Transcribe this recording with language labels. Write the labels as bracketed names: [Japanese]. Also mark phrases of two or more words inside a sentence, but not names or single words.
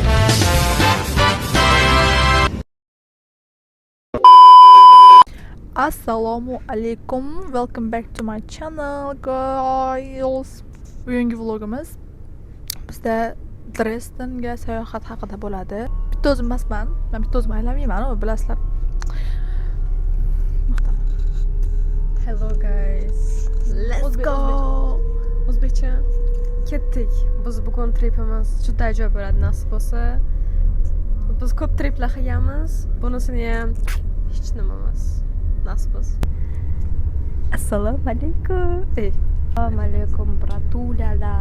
[Arabic] Assalomu alaykum, [English] welcome back to my channel guys. [Uzbek] Bugungi vlogimiz bizda Dresdenga sayohat haqida bo'ladi. Bitta o'zim emasman, men bitta o'zim aylamayman, bilasizlar. [English] Hello guys. Let's go. [Uzbek] O'zbekcha ketdik. Biz bugun tripimiz juda ajoyib bo'ladi nasib bo'lsa. Biz ko'p triplar qilganmiz. Bunisini ham hech nima emas. Nasib bo'lsa. [Arabic] Assalomu alaykum. Assalomu alaykum bratulalar.